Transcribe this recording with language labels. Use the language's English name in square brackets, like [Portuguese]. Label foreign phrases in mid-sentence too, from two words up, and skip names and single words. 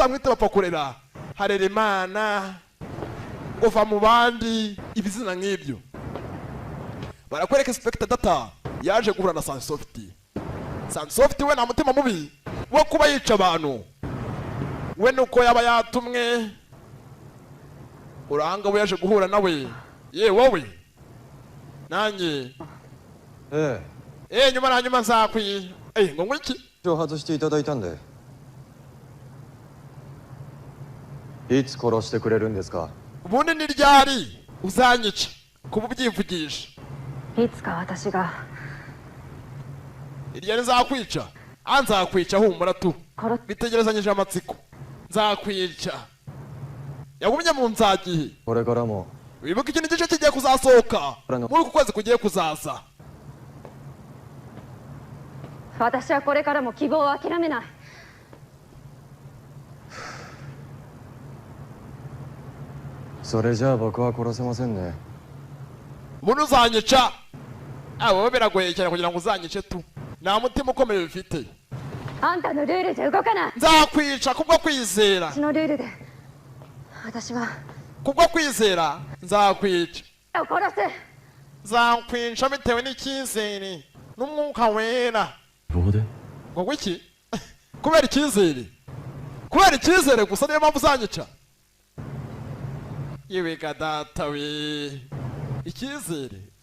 [Kinyarwanda] uzamwita bapfa kurera harera imana uva mu bandi ibizina nk'ibyo barakwereka Inspector data yaje guhura na Sansoft we nta mutima mubi wo kuba yica abantu we nuko yaba yatumwe uranga we yaje guhura nawe wowe nanjye nyuma na nyuma nzakwiye ngo ngwiki [Japanese] 外していただいたんでいつ殺してくれるんですか [Kinyarwanda] ubundi ni ryari uzanyica kuba ubyivugisha [Japanese] いつか私が [Kinyarwanda] iryari nzakwica nzakwica humura tu bitegerezanyije amatsiko nzakwica yagumye mu nzagihe [Japanese] これからも [Kinyarwanda] wibuka ikindi gice kigiye kuzasohoka muri uku kwezi kugiye kuzaza [Japanese] 私はこれからも希望を諦めないそれじゃあ僕は殺せませんね [Kinyarwanda] umuntu uzanyica wowe biragoye cyane kugira ngo uzanyice tu nta mutima ukomeye bifite [Japanese] あんたのルールじゃ動かない [Kinyarwanda] nzakwica kubwo kwizera [Japanese] 私のルールで私は [Kinyarwanda] kubwo kwizera nzakwica [Japanese] 殺す [Kinyarwanda] nzakwica bitewe n'icyizere n'umwuka wera ngo wiki kubera icyizere gusa niyo mpamvu uzanyica yewe ga data we icyizere